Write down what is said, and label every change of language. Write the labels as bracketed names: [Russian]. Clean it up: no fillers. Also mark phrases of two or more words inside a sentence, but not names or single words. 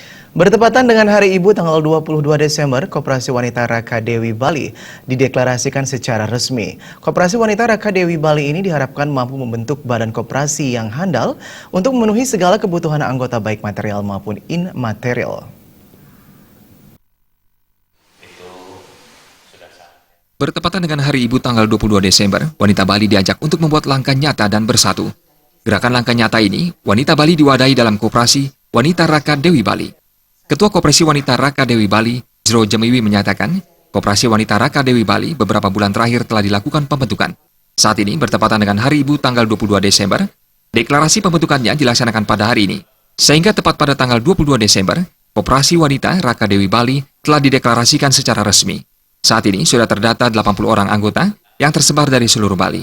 [Indonesian] Bertepatan dengan Hari Ibu tanggal 22 Desember, Koperasi Wanita Raka Dewi Bali dideklarasikan secara resmi. Koperasi Wanita Raka Dewi Bali ini diharapkan mampu membentuk badan koperasi yang handal untuk memenuhi segala kebutuhan anggota baik material maupun immaterial. Bertepatan dengan Hari Ibu tanggal 22 Desember, wanita Bali diajak untuk membuat langkah nyata dan bersatu. Gerakan langkah nyata ini, wanita Bali diwadahi dalam Koperasi Wanita Raka Dewi Bali. Ketua Koperasi Wanita Raka Dewi Bali, Jero Jemiwi menyatakan, Koperasi Wanita Raka Dewi Bali beberapa bulan terakhir telah dilakukan pembentukan. Saat ini bertepatan dengan Hari Ibu tanggal 22 Desember, deklarasi pembentukannya dilaksanakan pada hari ini. Sehingga tepat pada tanggal 22 Desember, Koperasi Wanita Raka Dewi Bali telah dideklarasikan secara resmi. Saat ini sudah terdata 80 orang anggota yang tersebar dari seluruh Bali.